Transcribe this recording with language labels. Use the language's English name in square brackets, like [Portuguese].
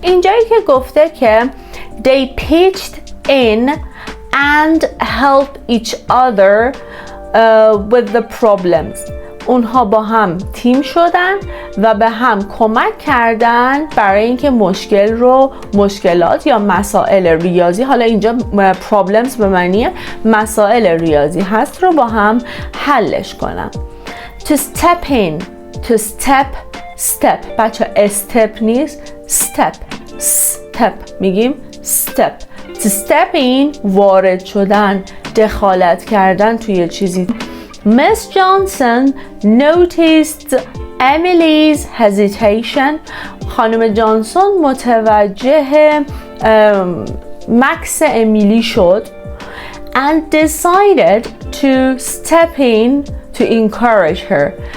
[Persian] اینجایی که گفته که [English] they pitched in and helped each other with the problems، [Persian] اونها با هم تیم شدن و به هم کمک کردن برای اینکه مشکلات یا مسائل ریاضی، حالا اینجا problems به معنی مسائل ریاضی هست، رو با هم حلش کنن. [English] to step in، to step [Persian] بچه [English] step [Persian] نیست، [English] step [Persian] میگیم [English] step. to step in [Persian] وارد شدن، دخالت کردن توی چیزی. [English] Miss Johnson noticed Emily's hesitation. [Persian] خانم جانسون متوجه مکث امیلی شد. [English] And decided to step in to encourage her.